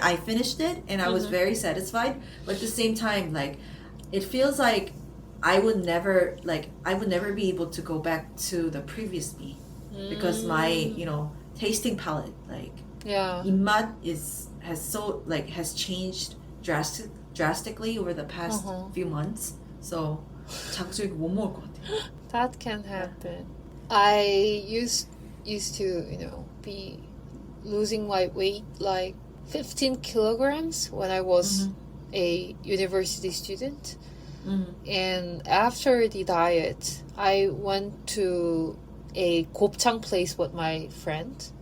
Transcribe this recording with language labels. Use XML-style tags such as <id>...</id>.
<en>I finished it, and I was very satisfied. But at the same time, like, it feels like I would never be able to go back to the previous me, because my tasting palette, like, Yeah. 입맛 has changed drastically over the past few months.</en> <ko>So 자극적인 거 못 먹을 것 같아.</ko> <en>That can happen. I used to, be losing my weight like 15 kilograms when I was a university student. And after the diet, I went to a 곱창 place with my friend.</en>